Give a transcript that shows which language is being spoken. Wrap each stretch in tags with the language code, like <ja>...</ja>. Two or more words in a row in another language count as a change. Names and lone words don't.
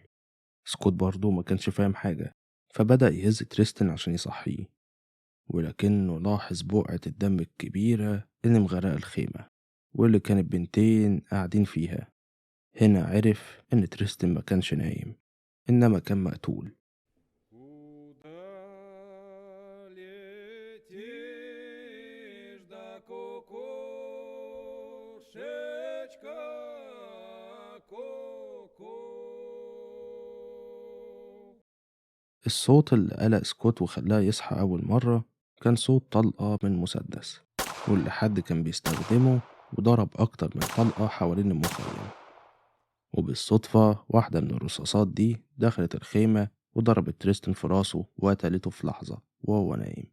<ar>سكوت برضه ما كانش فاهم حاجة، فبدأ يهز تريستن عشان يصحيه، ولكنه لاحظ بقعة الدم الكبيرة اللي مغرقة الخيمة واللي كانت بنتين قاعدين فيها. هنا عرف إن تريستن ما كانش نايم، إنما كان مقتول.</ar> <ru>Куда летишь, да кукушечка, ку-ку?</ru> <ar>الصوت اللي قلق سكوت وخلاه يصحى أول مرة كان صوت طلقة من مسدس، واللي حد كان بيستخدمه وضرب أكتر من طلقة حوالين المخيم. وبالصدفة واحدة من الرصاصات دي دخلت الخيمة وضربت تريستن في راسه وقتلته في لحظة وهو نايم.</ar>